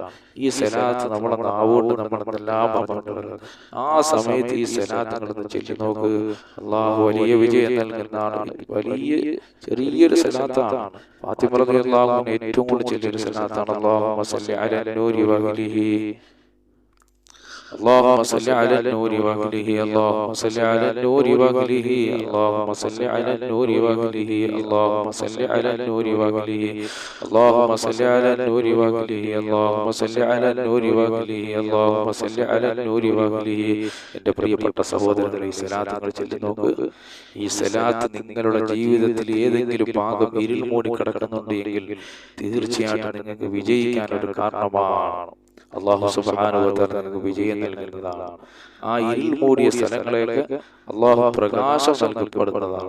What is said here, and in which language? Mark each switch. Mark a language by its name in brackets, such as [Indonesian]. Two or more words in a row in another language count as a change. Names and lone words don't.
[Malayalam] ഈ സലാത്ത് നമ്മളെ നാവുകൊണ്ട് നമ്മളെല്ലാം പറഞ്ഞിട്ടുള്ളത്. ആ സമയത്ത് ഈ സലാത്തുകളൊന്ന് ചൊല്ലി നോക്ക്. അല്ലാഹു വലിയ വിജയം നൽകുന്നതാണ്. വലിയ ചെറിയൊരു സലാത്താണ്. ഫാത്തിമ [Arabic] رضي الله عنها [Malayalam] ഏറ്റവും കൂടുതൽ ചൊല്ലിയൊരു സലാത്താണ്. [Arabic] اللهم صل على النور وآله, اللهم صل على النور وأهله، اللهم صل على النور وأهله، اللهم صل على النور وأهله، اللهم صل على النور وأهله، اللهم صل على النور وأهله، اللهم صل على النور وأهله، اللهم صل على النور وأهله. [Malayalam] എൻ്റെ പ്രിയപ്പെട്ട സഹോദരങ്ങളെ, ഈ സലാത്തുകൾ ചൊല്ലി നോക്ക്. ഈ സലാത്ത് നിങ്ങളുടെ ജീവിതത്തിൽ ഏതെങ്കിലും ഭാഗം ഇരുൾ മൂടി കിടക്കുന്നുണ്ടെങ്കിൽ തീർച്ചയായിട്ടും നിങ്ങൾക്ക് വിജയിക്കാൻ ഒരു കാരണമാണ്. [Arabic] الله سبحانه وتعالى [Malayalam] നിങ്ങൾക്ക് വിജയം നൽകുന്നതാണ്. ആ ഇരുൾ മൂടിയ സ്ഥലങ്ങളെയൊക്കെ അല്ലാഹു പ്രകാശം നൽകപ്പെടുന്നതാണ്.